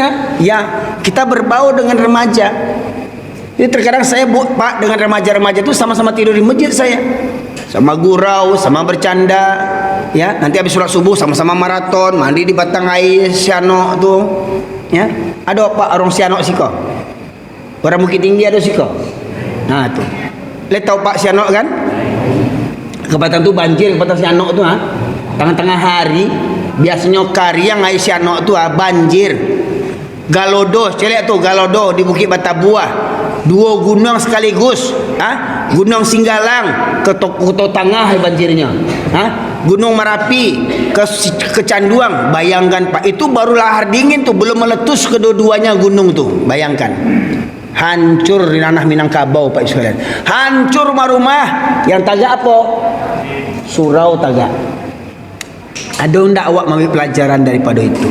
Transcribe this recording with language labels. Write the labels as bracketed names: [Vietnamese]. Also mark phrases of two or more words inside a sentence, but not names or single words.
[Indonesian] Ya, kita berbau dengan remaja. Jadi terkadang saya Pak dengan remaja-remaja itu sama-sama tidur di masjid saya. Sama gurau, sama bercanda. Ya, nanti habis sholat subuh sama-sama maraton, mandi di batang air siano tuh. [Minangkabau] Ya, ada Pak orang siano siko. Orang Bukit Tinggi ada siko. Nah tu. Le tahu Pak Sianok kan? Kepatan tu banjir kepatan Sianok tu tengah-tengah hari biasanya Kariang ai Sianok tu banjir. Galodo, celek tu Galodo di Bukit Batabuah. [Indonesian] 2 gunung sekaligus, Gunung Singgalang ke Tengah banjirnya. Gunung Merapi ke Canduang. Bayangkan Pak, itu baru lahar dingin tuh, belum meletus kedua-duanya gunung tuh. Bayangkan. Hancur di tanah Minangkabau Pak sekalian. Hancur rumah-rumah. Yang tagak apa? Surau tagak. [Minangkabau] Ada ndak awak mengambil pelajaran daripada itu?